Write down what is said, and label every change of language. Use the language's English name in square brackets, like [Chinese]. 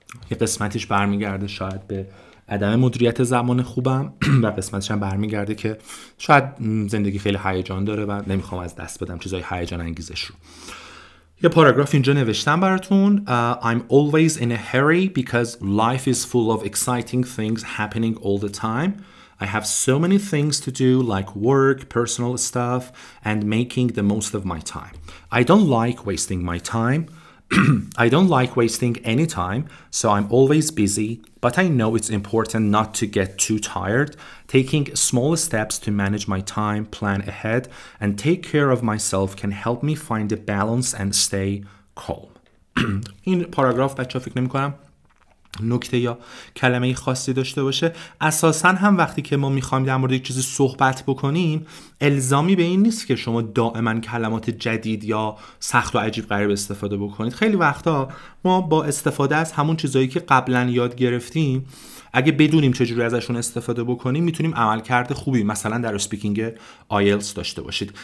[Persian] یه قسمتش برمیگرده شاید به عدم مدیریت زمان خوبم و قسمتش هم برمیگرده که شاید زندگی خیلی هیجان داره و نمیخوام از دست بدم چیزای هیجان انگیزش رو. یه پاراگراف اینجا نوشتم براتون. [English] I'm always in a hurry because life is full of exciting things happening all the time. I have so many things to do like work, personal stuff, and making the most of my time. I don't like wasting my time. I don't like wasting any time, so I'm always busy, but I know it's important not to get too tired. Taking small steps to manage my time, plan ahead, and take care of myself can help me find a balance and stay calm. [Persian] این پاراگراف بچه‌ها فکر نمی‌کنم نکته یا کلمه خاصی داشته باشه. اساساً هم وقتی که ما میخوایم در مورد یک چیزی صحبت بکنیم الزامی به این نیست که شما دائما کلمات جدید یا سخت و عجیب غریب استفاده بکنید. خیلی وقتا ما با استفاده از همون چیزایی که قبلا یاد گرفتیم اگه بدونیم چجوری ازشون استفاده بکنیم میتونیم عملکرد خوبی مثلا در اسپیکینگ آیلتس داشته باشید.